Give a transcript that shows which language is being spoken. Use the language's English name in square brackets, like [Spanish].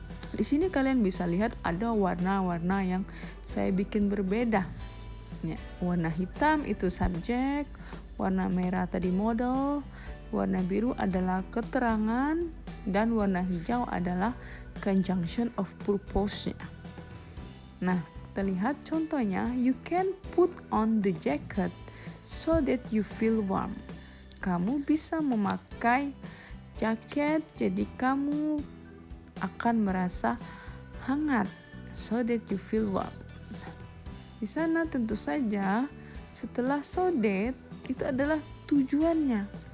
[Indonesian] Di sini kalian bisa lihat ada warna-warna yang saya bikin berbeda. Warna hitam itu subjek, warna merah tadi modal, warna biru adalah keterangan, dan warna hijau adalah conjunction of purpose. Kita lihat contohnya. [English] You can put on the jacket so that you feel warm. [Indonesian] Kamu bisa memakai jaket jadi kamu akan merasa hangat. [English] So that you feel warm. [Indonesian] Di sana tentu saja setelah so that itu adalah tujuannya.